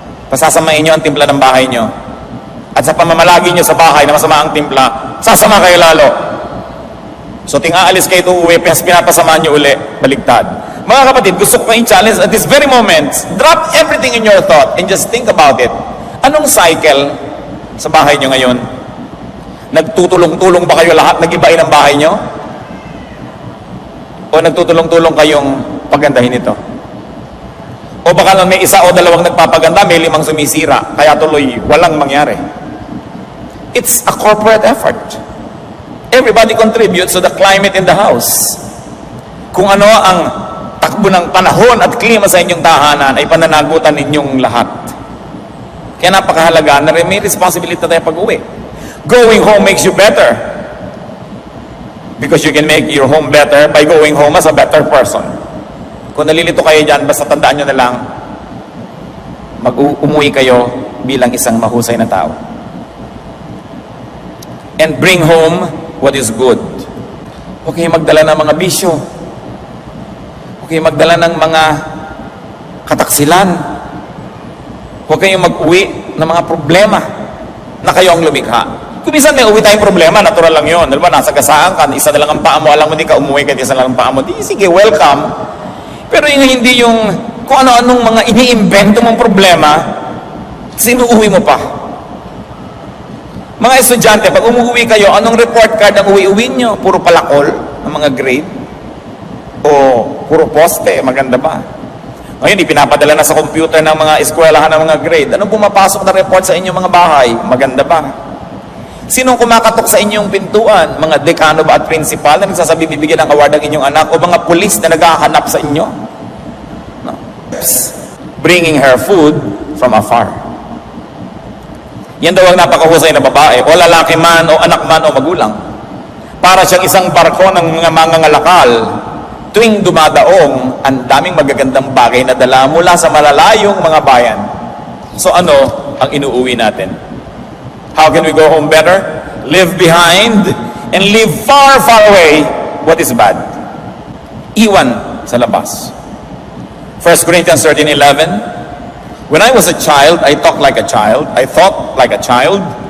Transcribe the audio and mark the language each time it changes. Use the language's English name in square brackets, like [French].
[Filipino] Pasasamain nyo ang timpla ng bahay nyo. At sa pamamalagi nyo sa bahay na masama ang timpla, sasama kayo lalo. So ting aalis kayo ito uwi, pinapasamaan nyo uli, baligtad. Mga kapatid, gusto ko kayong [English] challenge at this very moment, drop everything in your thought and just think about it. [Filipino] Anong cycle sa bahay nyo ngayon? Nagtutulong-tulong ba kayo lahat? Nag-ibain ang bahay nyo? O nagtutulong-tulong kayong pagandahin ito? O baka lang may isa o dalawang nagpapaganda, may 5 sumisira, kaya tuloy walang mangyari. [English] It's a corporate effort. Everybody contributes to the climate in the house. [Filipino] Kung ano ang takbo ng panahon at klima sa inyong tahanan ay pananagutan ninyong lahat. Kaya napakahalaga na may responsibility tayo pag-uwi. [English] Going home makes you better. Because you can make your home better by going home as a better person. [Filipino] Kung nalilito kayo dyan, basta tandaan nyo na lang, umuwi kayo bilang isang mahusay na tao. [English] And bring home what is good. [Filipino] Huwag kayong magdala ng mga bisyo. Huwag kayong magdala ng mga kataksilan. Huwag kayong mag-uwi ng mga problema na kayo ang lumikha. Kung minsan may uwi tayong problema, natural lang yun. Diba, nasa gasaan ka, isa na lang ang paa mo, alam mo di ka umuwi, kahit isa na lang ang paa mo, di, sige, welcome. Pero yung hindi yung kung ano-anong mga iniimbento mong problema, sinuuwi mo pa. Mga estudyante, pag umuwi kayo, anong report card ang uwi-uwi nyo? Puro palakol ng mga grade? O puro poste? Maganda ba? Ngayon, ipinapadala na sa computer ng mga eskwelahan ng mga grade. Anong pumapasok na report sa inyong mga bahay? Maganda ba? Sinong kumakatok sa inyong pintuan? Mga dekano ba at principal na nagsasabi bibigyan ng award ang inyong anak? O mga pulis na naghahanap sa inyo? No. [English] Bringing her food from afar. [Filipino] Yan daw ang napakahusay na babae, o lalaki man, o anak man, o magulang. Para siyang isang barko ng mga mangangalakal. Tuwing dumadaong, ang daming magagandang bagay na dala mula sa malalayong mga bayan. So ano ang inuuwi natin? [English] How can we go home better? Live behind and leave far, far away what is bad. [Filipino] Iwan sa labas. 1 Corinthians 13:11. [English] When I was a child, I talked like a child. I thought like a child.